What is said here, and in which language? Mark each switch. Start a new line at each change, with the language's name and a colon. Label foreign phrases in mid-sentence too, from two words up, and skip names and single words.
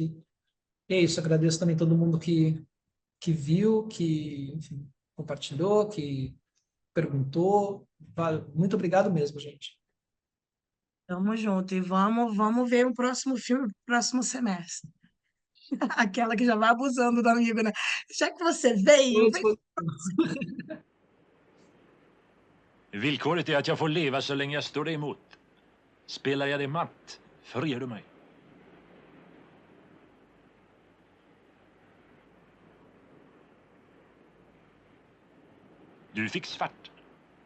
Portuguese: E é isso, agradeço também todo mundo que viu, que, enfim, compartilhou, que perguntou. Muito obrigado mesmo, gente. Tamo junto. E vamos ver o próximo filme pro próximo semestre. Aquela que já vai abusando do amigo, né? Já que você veio, vem.
Swedish: Villkoret är att jag får leva så länge jag står dig emot. Spelar jag dig matt, friar du mig. Du fick svart.